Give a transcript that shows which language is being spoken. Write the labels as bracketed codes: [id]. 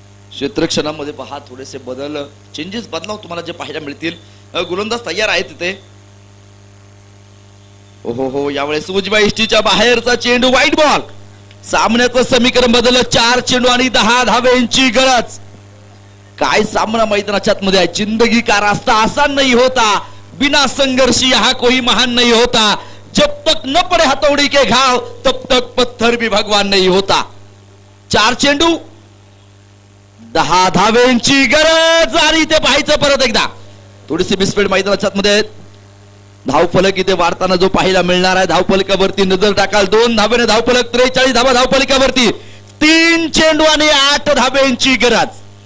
[mr] क्षेत्रक्षणामध्ये पहा थोडेसे बदल चेंजेस बदलाव तुम्हाला जे पाहायला मिळतील. गोलंदाज तयार आहे तिथे. ओहो हो, यावेळेस उजव्या इष्टीच्या बाहेरचा चेंडू, व्हाईट बॉल. सामन्याचं समीकरण बदललं. 4 चेंडू आणि 10 धावेंची गरज. काय सामना मैदानाच्या मध्ये आहे. [hi] जिंदगी का रास्ता आसान नहीं होता, बिना संघर्ष यहाँ कोई महान नहीं होता, जब तक न पड़े हथौड़ी के घाव तब तक पत्थर भी भगवान नहीं होता. [mr] 4 चेंडू 10 धावेंची गरज. आणि ते पाहायचं परत एकदा थोडीशी मिसफील्ड मैदानाच्या मध्ये. धावफलक इथे वाढताना जो पाहायला मिळणार आहे. धावफलकावरती नजर टाकाल. 2 धावेने धावफलक. 43 धावा धावफलकावरती. 3 चेंडू आणि 8 धावेंची गरज.